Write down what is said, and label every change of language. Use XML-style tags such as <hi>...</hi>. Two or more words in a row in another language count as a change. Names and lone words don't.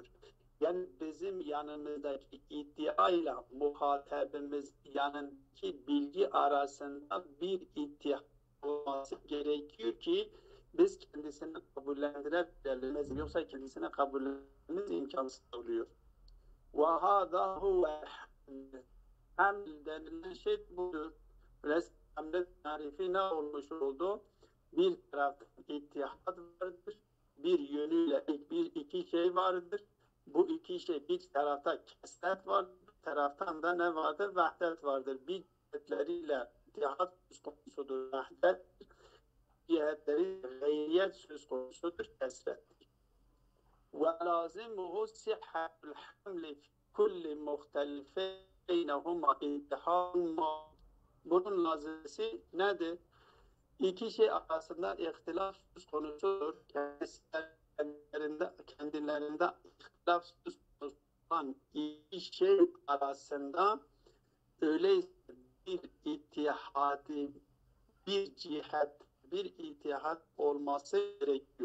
<tr>Yani bizim yanımızdaki iddiayla muhatabımız yanındaki bilgi arasında bir iddia olması gerekiyor ki biz kendisini kabullendirebilelim. Yoksa kendisine kabullenmemiz imkansız oluyor.</tr> <ar>وَهَذَا هُوَ</ar> <tr>hamd denilen şey budur. Hamd tarifi ne olmuş oldu? Bir taraftan ittihad vardır. Bir yönüyle iki şey vardır. Bu iki şey bir tarafta kesret vardır. Bir taraftan da ne vardır? Vahdet vardır. Bir cihetleriyle ittihad söz konusudur. Vahdet cihetleri gayriyet söz konusudur. Kesret.</tr> <ar>وَلَازِمُهُ صِحَّةُ الْحَمْلِ فِي كُلِّ مُخْتَلِفٍ بَيْنَهُمَا اِتِّحَادٌ.</ar> <tr>Bunun lazımisi nedir? İki şey arasında ihtilaf söz konusudur. Kendilerinde ihtilaf söz konusu olan iki şey arasında öyleyse bir ittihadi, bir cihet, bir ittihad olması gerekiyor.</tr>